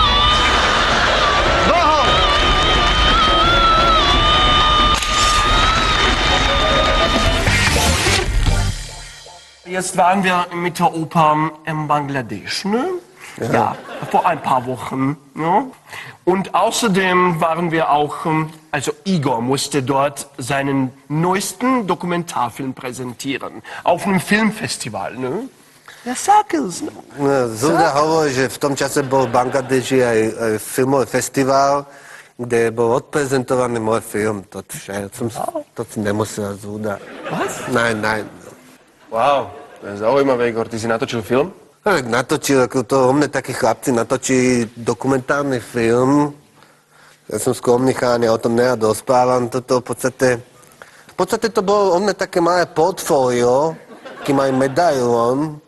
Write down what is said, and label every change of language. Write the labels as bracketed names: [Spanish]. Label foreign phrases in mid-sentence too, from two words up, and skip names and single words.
[Slovak] Bohom! [German] Jetzt waren wir mit der Oper in Bangladesch, ne? Ja, vor ein paar Wochen. Ja? Und außerdem waren wir auch, also Igor musste dort seinen neuesten Dokumentarfilm präsentieren. Auf einem Filmfestival, ne? Ja, sag es. [Slovak] Zúda hovorí, že v tom čase bol v Bangladeši aj filmový festival, kde bol odprezentovaný môj film. To si nemusel, Zúda. [German] Was? Nein. [Slovak] wow, to je zaujímavé, Igor, ty si natočil film? Tak natočil, ako to o mne takí chlapci natočí dokumentárny film. Ja som skromný cháň, ja o tom nerad rozprávam. Toto v podstate to bolo o mne také malé portfólio, taký malý medailón.